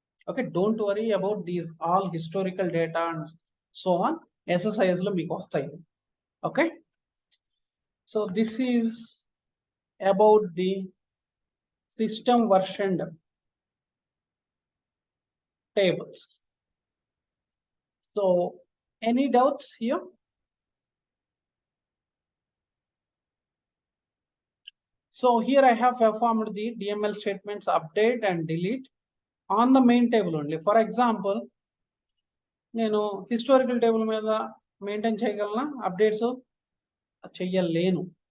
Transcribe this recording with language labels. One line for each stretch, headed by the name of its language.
English: Okay, don't worry about these all historical data and so on.
Telugu: SSIS లో మీకు వస్తాయి.
English: Okay, So this is about the system versioned tables. So any doubts here? So here I have performed the DML statements update and delete on the main table only. For example,
Telugu: నేను historical table మీద maintain చేయగలనా updates చెయ్యలేను.